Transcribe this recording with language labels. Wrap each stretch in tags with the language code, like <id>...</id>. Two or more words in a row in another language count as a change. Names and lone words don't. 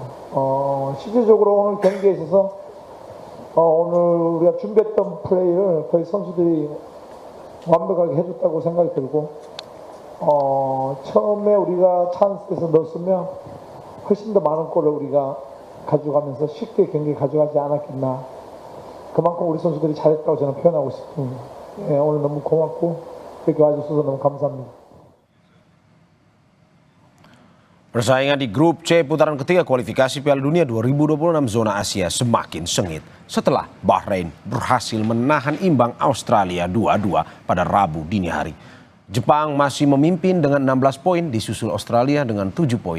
<ko>실질적으로 오늘 경기에 있어서 오늘 우리가 준비했던 플레이를 거의 선수들이 완벽하게 해줬다고 생각이 들고 처음에 우리가 찬스에서 넣었으면 훨씬 더 많은 골을 우리가 가져가면서 쉽게 경기 가져가지 않았겠나. 그만큼 우리 선수들이 잘했다고 저는 표현하고 싶습니다. 오늘 너무 고맙고 이렇게 와주셔서 너무 감사합니다.</ko> <id>Persaingan di grup C putaran ketiga kualifikasi Piala Dunia 2026 zona Asia semakin sengit setelah Bahrain berhasil menahan imbang Australia 2-2 pada Rabu dini hari. Jepang masih memimpin dengan 16 poin, disusul Australia dengan 7 poin.</id>